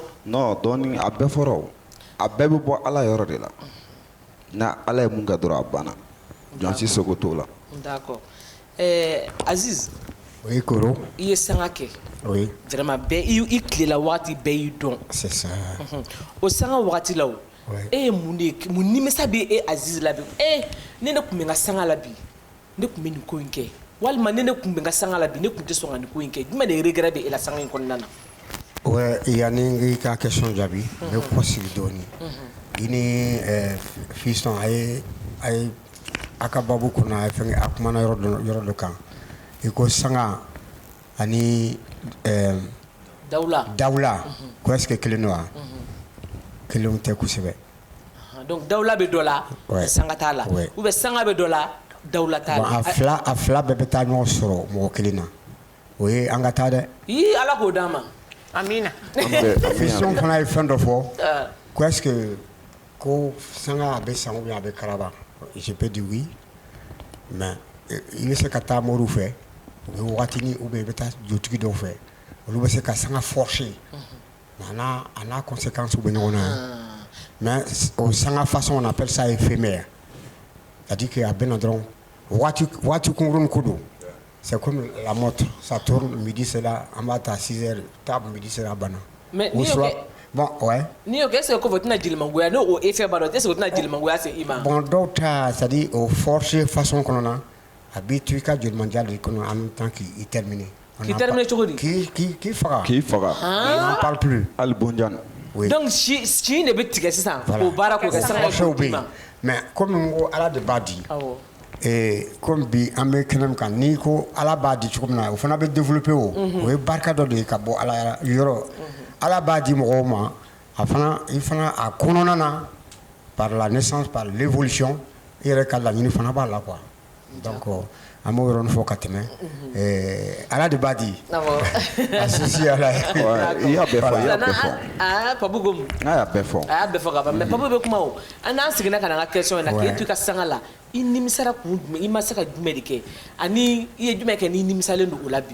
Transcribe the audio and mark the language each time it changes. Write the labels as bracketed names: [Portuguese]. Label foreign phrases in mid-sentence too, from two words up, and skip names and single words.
[Bambara] non dɔɔni a bɛɛ fɔra o a bɛɛ bɛ bɔ ala yɔrɔ de la na ala ye mun kɛ dɔrɔn a banna Jɔsi sogo t'o la. [French] d'accord Aziz. oui Koro. [Bambara] i ye sanga kɛ. [French] oui. [Bambara] vraiment bɛɛ i tilela wagati bɛɛ y'i dɔn. [French] c'est ça. [Bambara] o sanga wagati la o. e ye mun de mun nimisa bɛ e Aziz la bi ne tun bɛ n ka sanga la bi ne tun bɛ nin ko in kɛ walima ne tun bɛ n ka sanga la bi ne tun tɛ sɔn ka nin ko in kɛ jumɛn de regret bɛ e la sanga in kɔnɔna na. ouais yanni i ka question jaabi n bɛ kɔ sigi dɔɔni i ni fiston a ye a ka babu kɔnɔ a ye fɛn a kumana yɔrɔ dɔ kan i ko sanga ani dawula ko [French] est ce que [Bambara] kelen don wa. kelen tɛ kosɛbɛ. donc dawula bɛ dɔ la sanga t'a la [French] ou bien [Bambara] sanga bɛ dɔ la dawula t'a la. a fila bɛɛ bɛ taa ɲɔgɔn sɔrɔ mɔgɔ kelen na o ye an ka taa dɛ. ala k'o d'an ma. amina. fiston fana ye fɛn dɔ fɔ ko [French] est ce que [Bambara] ko sanga a bɛ san [French] ou bien [Bambara] a bɛ karaba [French] je peux dire oui [Bambara] mais i bɛ se ka taa moriw fɛ u bɛ wagatini [French] ou bien [Bambara] i bɛ taa jotigi dɔw fɛ olu bɛ se ka sanga forcer. a n'a conséquence bɛ ɲɔgɔn na [French] mais au sanga façon on appelle ça éphémère c'est-à-dire que [Bambara] a bɛna dɔrɔn waati kunkurunin ko don [French] c'est comme la montre ça tourne midi sera [Bambara] an b'a ta [French] 6 heures table midi sera [Bambara] a banna. mais n'i y'o kɛ [French] bon ouais. [Bambara] n'i y'o kɛ [French] est ce que [Bambara] kɔfɛ o tɛna jelimangoya n'o effet b'a dɔn [French] est ce que [Bambara] o tɛna jelimangoya se i ma. bon dɔw ta [French] c'est à dire [Bambara] o forcer façon kɔnɔ a b'i to i ka jelimandiya de kɔnɔ [French] en même temps [Bambara] k'i terminer. k'i terminer cogo di. k'i faga. [French] on n'en parle plus. [Bambara] hali bonjan. donc si de bɛ tigɛ sisan k'o baara k'o kɛ sanga ye k'o d'i ma. mais comme n ko ala de b'a di. comme bi an bɛ kɛnɛ min kan n'i ko ala b'a di cogo min na o fana bɛ développer o. o ye barika dɔ de ye ka bɔ ala yɔrɔ. ala b'a di mɔgɔw ma a fana i fana a kɔnɔna na [French] par la naissance par l'évolution [Bambara] i yɛrɛ ka laɲini fana b'a la quoi donc an b'o yɔrɔnin fɔ ka tɛmɛ ala de b'a di. asisi ala ye. i y'a bɛɛ fɔ. Papu ko mun. a y'a bɛɛ fɔ. a y'a bɛɛ fɔ ka ban mais Papu bɛ kuma o an n'an seginna ka na an ka question na k'e to i ka sanga la i nimisara kun jumɛn i ma se ka jumɛn de kɛ ani i ye jumɛn kɛ n'i nimisalen don o la bi.